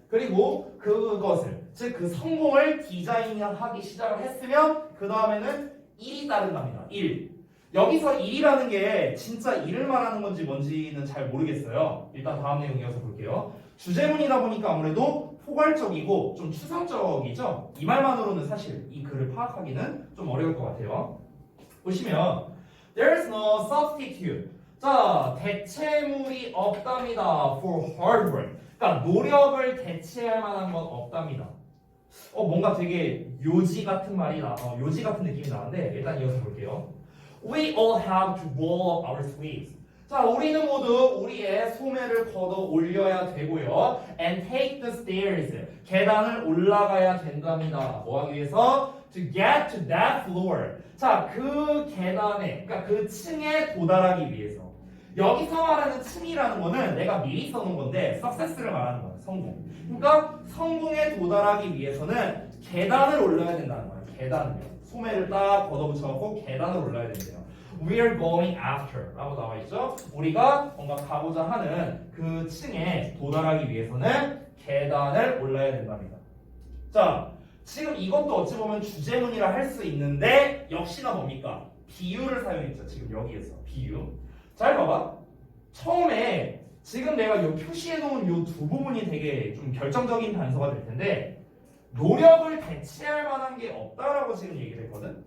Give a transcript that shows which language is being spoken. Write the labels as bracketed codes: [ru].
[ko] 그리고 그것을 즉 그 성공을 디자인하기 시작을 했으면 그 다음에는 1이 따른답니다. 1. 여기서 1이라는 게 진짜 1을 말하는 건지 뭔지는 잘 모르겠어요. 일단 다음 내용 이어서 볼게요. 주제문이다 보니까 아무래도 포괄적이고 좀 추상적이죠. 이 말만으로는 사실 이 글을 파악하기는 좀 어려울 것 같아요. [en] 보시면 There's no substitute. [ko] 자, 대체물이 없답니다. [en] For hard work. [ko] 그러니까 노력을 대체할 만한 건 없답니다. 뭔가 되게 요지 같은 요지 같은 느낌이 나는데 일단 이어서 볼게요. [en] We all have to roll up our sleeves. [ko] 자, 우리는 모두 우리의 소매를 걷어 올려야 되고요. [en] And take the stairs. [ko] 계단을 올라가야 된답니다. 뭐 하기 위해서? [en] To get to that floor. [ko] 자, 그 계단에, 그러니까 그 층에 도달하기 위해서. 여기서 말하는 층이라는 거는 내가 미리 써놓은 건데 success를 말하는 거야. 성공. 그러니까 성공에 도달하기 위해서는 계단을 올라야 된다는 거야. 계단을요. 소매를 딱 걷어붙여갖고 계단을 올라야 된대요. [en] We are going after [ko] 라고 나와 있죠. 우리가 뭔가 가고자 하는 그 층에 도달하기 위해서는 계단을 올라야 된답니다. 자, 지금 이것도 어찌 보면 주제문이라 할 수 있는데 역시나 뭡니까? 비유를 사용했죠. 지금 여기에서 비유. 잘 봐봐. 처음에 지금 내가 요 표시해 놓은 요 두 부분이 되게 좀 결정적인 단서가 될 텐데 노력을 대체할 만한 게 없다라고 지금 얘기를 했거든.